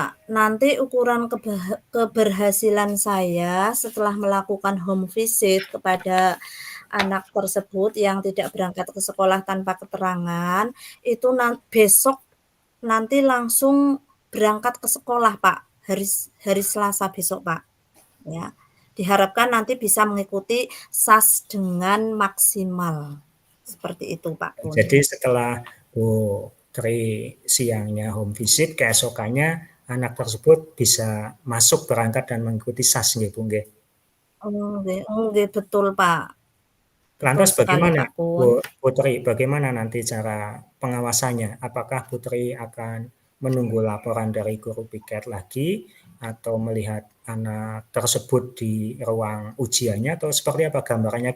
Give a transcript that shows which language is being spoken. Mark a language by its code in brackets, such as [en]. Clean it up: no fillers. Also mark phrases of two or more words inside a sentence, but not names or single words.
[id] Nanti ukuran keberhasilan saya setelah melakukan home visit kepada anak tersebut yang tidak berangkat ke sekolah tanpa keterangan, itu besok nanti langsung berangkat ke sekolah, Pak, hari hari Selasa besok, Pak, ya. Diharapkan nanti bisa mengikuti SAS dengan maksimal. Seperti itu, Pak Kun. Jadi setelah Bu Tri siangnya home visit, keesokannya anak tersebut bisa masuk berangkat dan mengikuti SAS [jv] nggih Bu nggih. Nggih nggih, [id] betul, Pak. Betul Lantas sekali, bagaimana Pak Kun. Bu Putri, bagaimana nanti cara pengawasannya? Apakah Putri akan menunggu laporan dari guru piket lagi atau melihat anak tersebut di ruang ujiannya atau seperti apa gambarannya?